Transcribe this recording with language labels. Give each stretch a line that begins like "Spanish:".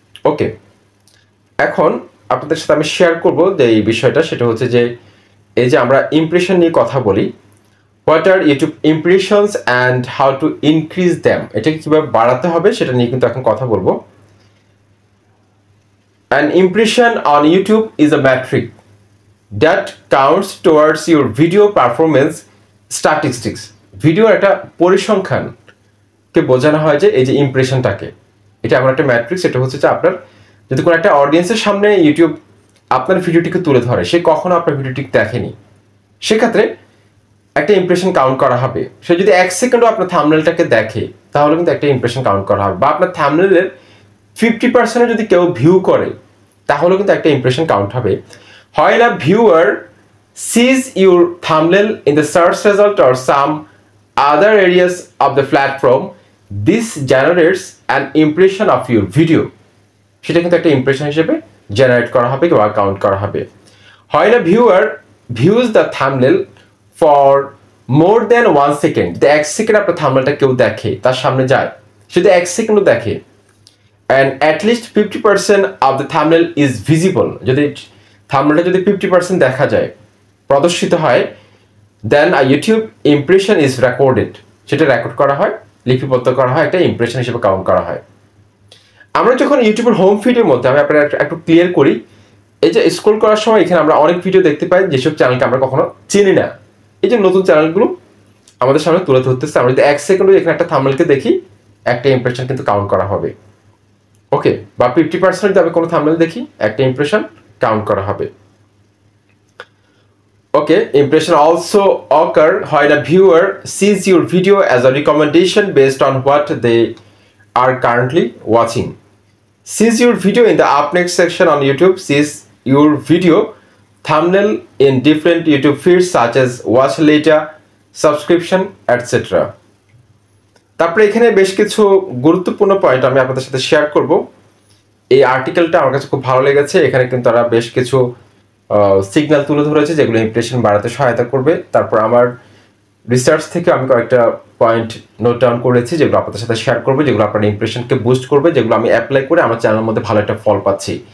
Bangla: ওকে, এখন আপনাদের সাথে আমি শেয়ার করব যে এই বিষয়টা, সেটা হচ্ছে যে এই যে আমরা ইমপ্রেশন নিয়ে কথা বলি,
English: what are YouTube impressions and how to increase them,
Bangla: এটাকে কীভাবে বাড়াতে হবে সেটা নিয়ে কিন্তু এখন কথা বলবো।
English: An impression on YouTube is a metric that counts towards your video performance statistics.
Bangla: ভিডিওর একটা পরিসংখ্যানকে বোঝানো হয় যে এই যে ইমপ্রেশনটাকে, এটা এমন একটা ম্যাট্রিক্স, এটা হচ্ছে যে আপনার যদি কোনো একটা অডিয়েন্সের সামনে ইউটিউব আপনার ভিডিওটিকে তুলে ধরে, সে কখনো আপনার ভিডিওটি দেখেনি, সেক্ষেত্রে একটা ইমপ্রেশন কাউন্ট করা হবে। সে যদি 1 সেকেন্ডও আপনার থাম্বনেলটাকে দেখে তাহলে কিন্তু একটা ইমপ্রেশন কাউন্ট করা হবে। বা আপনার থাম্বনেলের 50% যদি কেউ ভিউ করে তাহলে কিন্তু একটা ইমপ্রেশন কাউন্ট হবে।
English: When a viewer sees your thumbnail in the search result or some other areas of the platform, this generates an impression of your video.
Bangla: সেটা কিন্তু একটা ইমপ্রেশন হিসেবে জেনারেট করা হবে বা কাউন্ট করা হবে।
English: When a viewer views the thumbnail for more than 1 second,
Bangla: যদি 1 সেকেন্ড আপনার থাম্বনেলটা কেউ দেখে, তার সামনে যায়, যদি 1 সেকেন্ডও দেখে,
English: and at least 50% of the thumbnail is visible,
Bangla: যদি থাম্বনেলটা যদি 50% দেখা যায়, প্রদর্শিত হয়,
English: then YouTube impression is recorded,
Bangla: সেটা রেকর্ড করা হয়, লিপিবদ্ধ করা হয়, একটা ইমপ্রেশন হিসেবে কাউন্ট করা হয়। আমরা যখন ইউটিউবের হোম ফিডের মধ্যে আমি আপনার একটু ক্লিয়ার করি, এই যে স্ক্রল করার সময় এখানে আমরা অনেক ভিডিও দেখতে পাই যেসব চ্যানেলকে আমরা কখনো চিনি না। এই যে নতুন চ্যানেলগুলো আমাদের সামনে তুলে ধরতেছে, আমরা যদি 1 সেকেন্ডে এখানে একটা থাম্বনেলকে দেখি, একটা ইমপ্রেশন কিন্তু কাউন্ট করা হবে। ওকে, বা 50% যদি আমি কোনো থাম্বনেল দেখি, একটা ইমপ্রেশন কাউন্ট করা হবে।
English: Okay, impression also occur when a viewer sees your video as a recommendation based on what they are currently watching. Sees your video in the up next section on YouTube, sees your video thumbnail in different YouTube feeds such as watch later, subscription, etc.
Bangla: তারপরে এখানে বেশ কিছু গুরুত্বপূর্ণ point আমি আপনাদের সাথে share করব। এই আর্টিকেলটা আমার কাছে খুব ভালো লেগেছে। এখানে কিন্তু তারা বেশ কিছু সিগন্যাল তুলে ধরেছে যেগুলো ইমপ্রেশন বাড়াতে সহায়তা করবে। তারপর আমার রিসার্চ থেকে আমি কয়েকটা পয়েন্ট নোট ডাউন করেছি যেগুলো আপনাদের সাথে শেয়ার করবো, যেগুলো আপনার ইমপ্রেশনকে বুস্ট করবে, যেগুলো আমি অ্যাপ্লাই করে আমার চ্যানেলের মধ্যে ভালো একটা ফল পাচ্ছি।